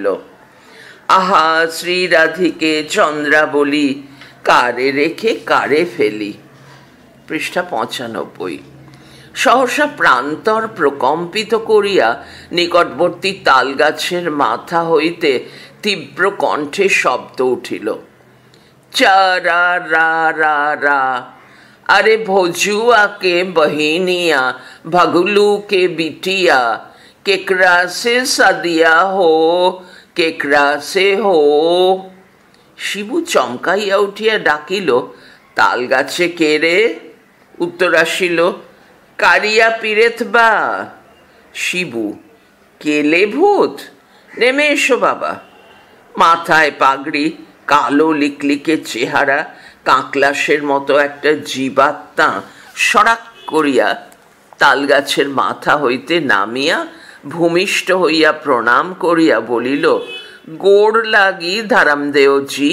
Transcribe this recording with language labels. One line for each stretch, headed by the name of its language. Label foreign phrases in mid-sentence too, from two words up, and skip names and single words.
Bangla: আহা শ্রীরাধিকে চন্দ্রাবলী, কারে রেখে কারে ফেলি। পৃষ্ঠা 95। সহসা প্রান্তর প্রকম্পিত করিয়া নিকটবর্তী তালগাছের মাথা হইতে তীব্র কণ্ঠে শব্দ উঠিল। চা রা রা রা রা।
Bhojpuri: अरे भोजुआ के बहिनिया, भगलू के बिटिया, केकरा से सदिया हो, केकरा से हो।
Bangla: শিবু চমকাইয়া উঠিয়া ডাকিল, তাল গাছে কে রে? উত্তর আসিল,
Bhojpuri: करिया पिरेत बा।
Bangla: শিবু, কেলে ভূত? নেমে এসো বাবা। মাথায় পাগড়ি, কালো লিকলিকে চেহারা, কাঁকলাসের মতো একটা জীবাত্মা সরাক করিয়া তালগাছের মাথা হইতে নামিয়া ভূমিষ্ঠ হইয়া প্রণাম করিয়া বলিল,
Bhojpuri: गोड़ लागी धरमदेवजी।